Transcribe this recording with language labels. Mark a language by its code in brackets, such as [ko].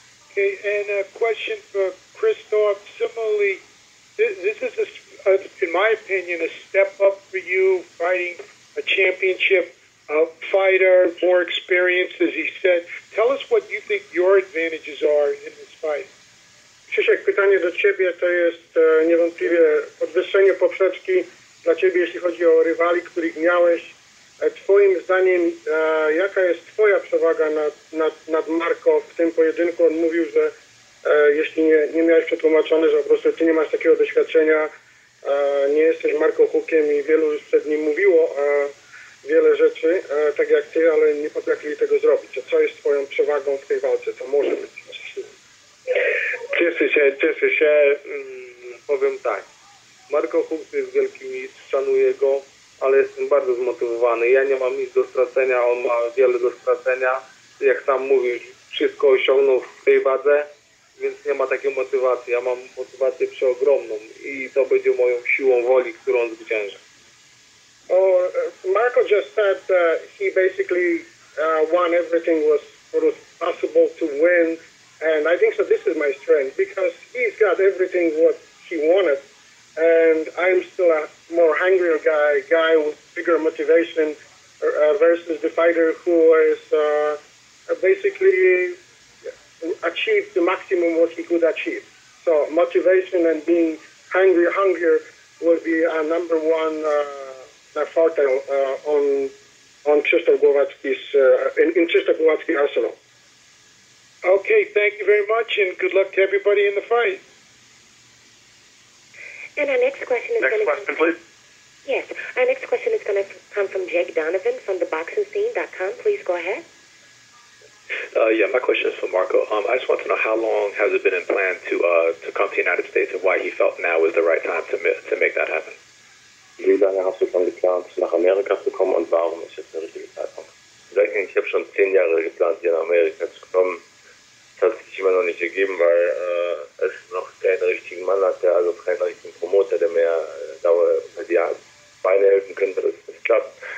[en] Okay, and a question for Krysztof. Similarly, this is, in my opinion, a step up for you, fighting a championship fighter, more experience, as he said. Tell us what you think your advantages are in this fight. [pl] Krzysiek, pytanie do Ciebie to jest niewątpliwie podwyższenie poprzeczki dla Ciebie, jeśli chodzi o rywali, których miałeś. Twoim zdaniem, jaka jest Twoja przewaga nad Marco w tym pojedynku? On mówił, że jeśli nie miałeś przetłumaczone, że po prostu Ty nie masz takiego doświadczenia, nie jesteś Marco Huckiem i wielu już przed nim mówiło wiele rzeczy, tak jak Ty, ale nie potrafili tego zrobić. Co jest Twoją przewagą w tej walce? Co może być? Cieszę się, powiem tak. Marco Huck jest wielki mistrz, szanuję go. ale jestem bardzo zmotywowany. Ja nie mam nic do stracenia, on ma wiele do stracenia. Jak sam mówisz, wszystko osiągnął w tej wadze, więc nie ma takiej motywacji. Ja mam motywację przeogromną i to będzie moją siłą woli, którą zwyciężę. [en] Marco just said he basically won everything what was possible to win, and I think so. This is my strength because he's got everything what he wanted, and I'm still a more hungrier guy with bigger motivation versus the fighter who is basically achieved the maximum what he could achieve. So motivation and being hungrier will be a number one forte on Krysztof Glowacki's in Krysztof Glowacki arsenal. Okay, thank you very much, and good luck to everybody in the fight. And our next question is Next question, please. Yes, our next question is going to come from Jake Donovan from theboxingscene.com. Please go ahead. Yeah, my question is for Marco. I just want to know how long has it been in plan to come to the United States and why he felt now was the right time to make that happen? [de] Wie lange hast du schon geplant, nach Amerika zu kommen und warum ist jetzt der richtige Zeitpunkt? Ich habe schon 10 Jahre geplant, hier nach Amerika zu kommen. Das hat sich immer noch nicht gegeben, weil es noch keinen richtigen Mann hat, also keinen richtigen Promoter, der mir die Beine helfen könnte, dass es klappt.